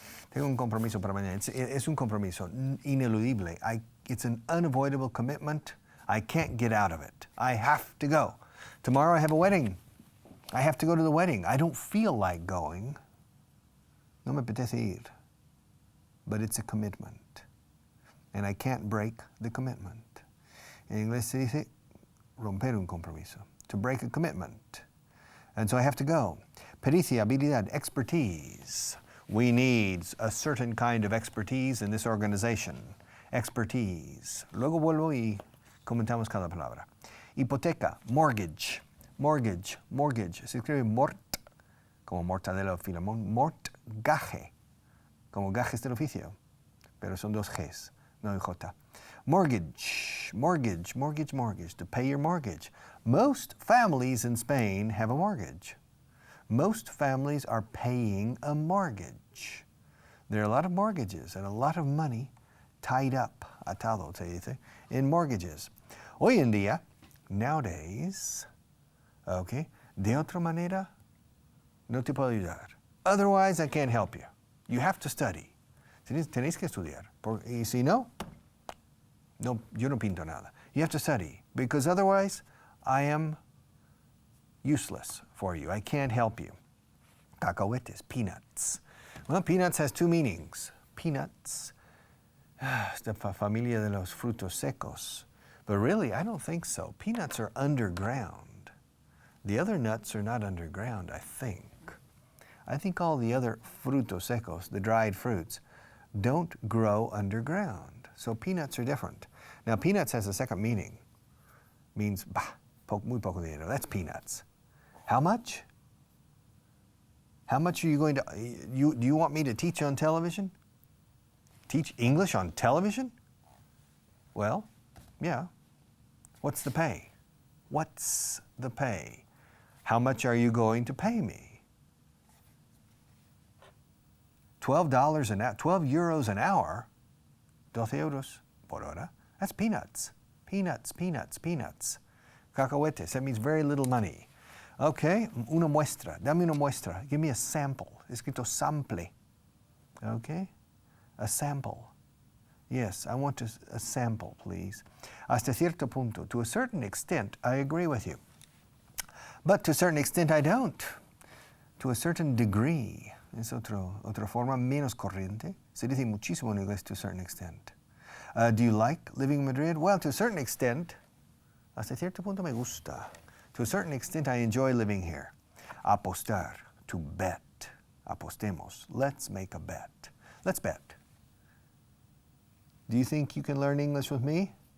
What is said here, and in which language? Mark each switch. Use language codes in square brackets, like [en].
[es] Tengo un compromiso para mañana. Es un compromiso ineludible. [en] It's an unavoidable commitment. I can't get out of it. I have to go. Tomorrow I have a wedding. I have to go to the wedding. I don't feel like going. [es] No me apetece ir. [en] But it's a commitment. And I can't break the commitment. [es] En inglés se dice romper un compromiso. [en] To break a commitment. And so I have to go. Pericia, habilidad, expertise. We need a certain kind of expertise in this organization. Expertise. [es] Luego vuelvo y comentamos cada palabra. Hipoteca, mortgage. Mortgage, mortgage. Se escribe mort, como mortadela o filamón. Mortgage, como gajes del oficio. Pero son 2 Gs, no hay J. [en] Mortgage, mortgage, mortgage, mortgage. To pay your mortgage. Most families in Spain have a mortgage. Most families are paying a mortgage. There are a lot of mortgages and a lot of money tied up, [es] atado se dice, [en] in mortgages. [es] Hoy en día, [en] nowadays, [es] okay, de otra manera, no te puedo ayudar. [en] Otherwise, I can't help you. You have to study. [es] Tenéis que estudiar. Y si no, yo no pinto nada. [en] You have to study, because otherwise, I am useless for you. I can't help you. Cacahuetes, peanuts. Well, peanuts has 2 meanings. [es] Peanuts, esta familia de los frutos secos. [en] But really, I don't think so. Peanuts are underground. The other nuts are not underground, I think. I think all the other frutos secos, the dried fruits, don't grow underground. So peanuts are different. Now, peanuts has a second meaning. Means, [es] muy poco dinero. [en] That's peanuts. How much? How much are you going to, do you want me to teach on television? Teach English on television? Well, yeah. What's the pay? What's the pay? How much are you going to pay me? $12 an hour, 12 euros an hour, [es] 12 euros por hora. [en] That's peanuts. Peanuts, peanuts, peanuts. Cacahuetes, that means very little money. [es] Okay, una muestra, dame una muestra. [en] Give me a sample. Escrito sample. Okay, a sample. Yes, I want a sample, please. [es] Hasta cierto punto, [en] to a certain extent, I agree with you. But to a certain extent, I don't. To a certain degree. [es] Es otra forma menos corriente. Se dice muchísimo en inglés, [en] to a certain extent. Do you like living in Madrid? Well, to a certain extent, [es] hasta cierto punto me gusta. [en] To a certain extent, I enjoy living here. Apostar, to bet. Apostemos. Let's make a bet. Let's bet. Do you think you can learn English with me?